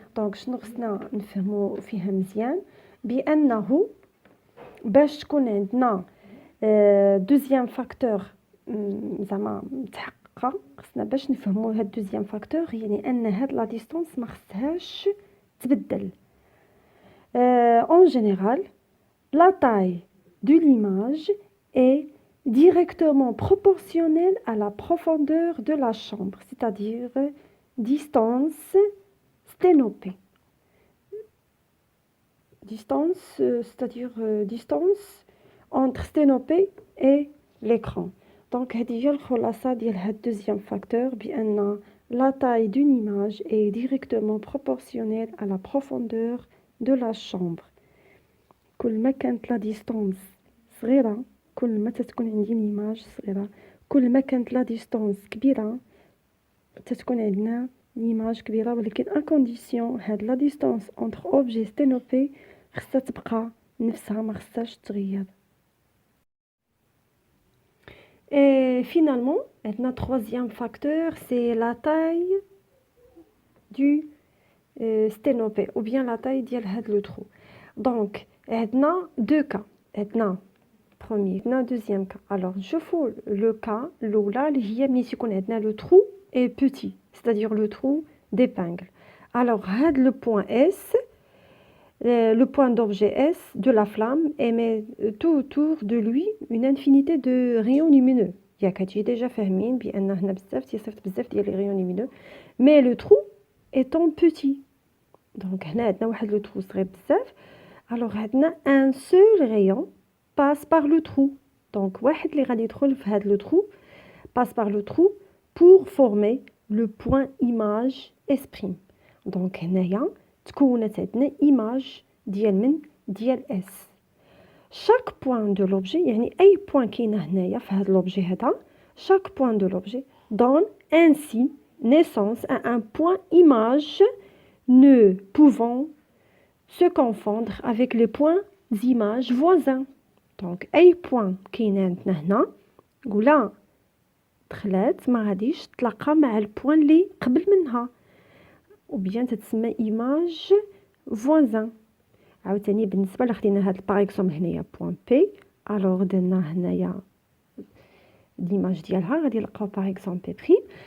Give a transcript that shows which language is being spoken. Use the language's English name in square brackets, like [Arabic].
[Arabic] دونك شنو خصنا نفهموا فيها مزيان بانه باش تكون عندنا دوزيام فاكتور زعما متحققه خصنا باش نفهموا هاد دوزيام فاكتور يعني ان هاد لا ديستانس ما خصهاش تبدل. [French] En général, la taille de l'image est directement proportionnelle à la profondeur de la chambre, c'est-à-dire distance sténopée. Distance, c'est-à-dire distance entre sténopée et l'écran. Donc, [Arabic] هذه هي الخلاصة ديال هاد [French] deuxième facteur بأن la taille d'une image est directement proportionnelle à la profondeur de la chambre. [Arabic] كل ما كانت لا ديستانس صغيرة كل ما تتكون عندي ليماج صغيرة، كل ما كانت لا ديستانس كبيرة تتكون عندنا ليماج كبيرة، ولكن ان كونديسيون هاد لا ديستانس انتر اوبجي ستينوبي خصها تبقى نفسها ما خصهاش تغير. [French] Et finalement, un troisième facteur, c'est la taille du sténopée ou bien la taille [Arabic] ديال هاد [French] لو trou. Donc, عندنا deux cas. عندنا premier, عندنا deuxième cas. Alors, نشوفوا le cas الأولى [Arabic] اللي هي ملي تيكون عندنا [French] le trou est petit, c'est-à-dire le trou d'épingle. Alors, هاد le point S, le point d'objet S de la flamme émet tout autour de lui une infinité de rayons lumineux. [Arabic] ياك هادشي déjà فاهمين بأن هنا بزاف تيصيفط بزاف ديال les rayons lumineux, mais le trou étant petit. Donc هنا عندنا واحد لو trou صغير بزاف. [French] Alors عندنا un seul rayon passe par le trou. Donc [Arabic] واحد اللي غادي يدخل في هاد [French] le trou passe par le trou pour former le point image S'. [Arabic] Donc هنايا تكونت عندنا image ديال من ديال S. [French] chaque point de l'objet [Arabic] يعني أي point كاينه هنايا في هاد l'objet هذا [French] chaque point de l'objet donne ainsi naissance à un point image ne pouvant se confondre avec les points images voisins. [Arabic] Donc أي point كاين عندنا هنا ولا دخلات ما غاديش تلاقى مع البوان اللي قبل منها [French] ou bien [Arabic] تتسمى image voisin. عاوتاني بالنسبه لخدينا هاد باغ اكزومبل هنايا بوين بي الوغ درنا هنايا ليماج ديالها غادي نلقاو باغ اكزومبل بي بريم.